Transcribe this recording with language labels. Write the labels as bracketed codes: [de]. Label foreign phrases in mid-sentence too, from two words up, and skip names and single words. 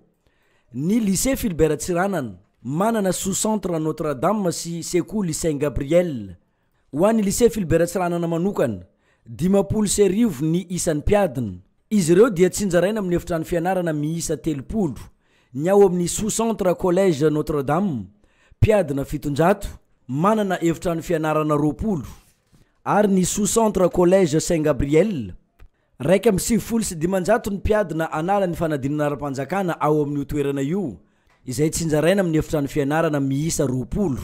[mg] Ny lycée Philbert Tsiranana manana sous-centre Notre-Dame sy sekoly Saint Gabriel. Ho an'ny lycée Philbert Tsiranana manokana 50 ny isan'ny mpiadina. Izy ireo dia tsy njaraina amin'ny efitrano fianarana miisa 30. Ny ao amin'ny [fr] sous-centre collège [mg] Notre-Dame mpiadina 700 manana efitrano fianarana 20. Ary ny [fr] sous-centre collège [mg] Saint Gabriel 170 ny mpiadina anala ny fanadinana ara-panjakana ao amin'ny toerana io izay tsy njaraina amin'ny efitrano fianarana miisa 20.